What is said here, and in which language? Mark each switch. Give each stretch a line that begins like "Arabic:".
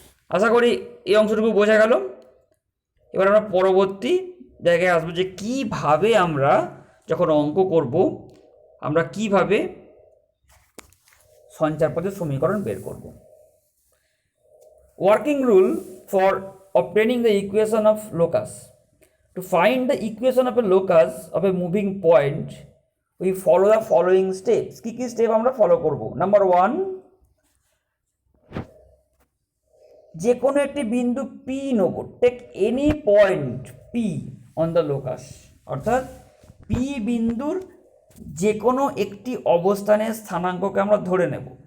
Bangla: আশা করি এই অংশটুকু বোঝা গেল। এবার আমরা পরবর্তী জায়গায় আসবো যে কিভাবে আমরা যখন অঙ্ক করব আমরা কিভাবে সঞ্চার পথের সমীকরণ বের করব।
English: Working rule for obtaining the equation of locus. To find the equation of a locus of a moving point, we follow the following steps.
Bangla: কি কি স্টেপ আমরা ফলো করব? নাম্বার 1, যে কোনো একটি বিন্দু P নেব,
English: take any point P on the locus,
Bangla: অর্থাৎ P বিন্দুর যে কোনো একটি অবস্থানের স্থানাঙ্ককে আমরা ধরে নেব।